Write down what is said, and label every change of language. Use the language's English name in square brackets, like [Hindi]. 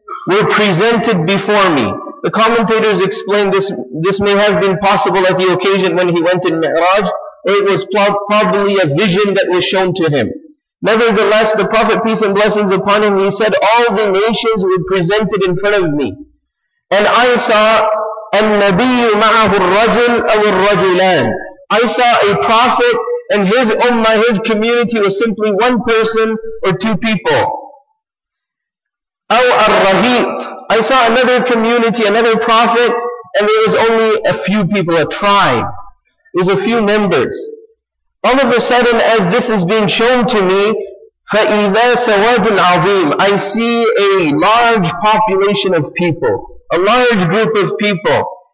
[English] were presented before me. The commentators explain this may have been possible at the occasion when he went in Mi'raj, or it was probably a vision that was shown to him. Nevertheless, the Prophet, peace and blessings upon him, he said, all the nations were presented in front of me. And I saw [Arabic] النبي معه الرجل أو الرجلان. [English] I saw a prophet and his ummah, his community was simply one person or two people. [Arabic] أو الرهيط. [English] I saw another community, another prophet, and there was only a few people, a tribe. There was a few members. All of a sudden, as this is being shown to me, [Arabic] فَإِذَا سَوَادٌ عَظِيمٌ, [English] I see a large population of people, a large group of people.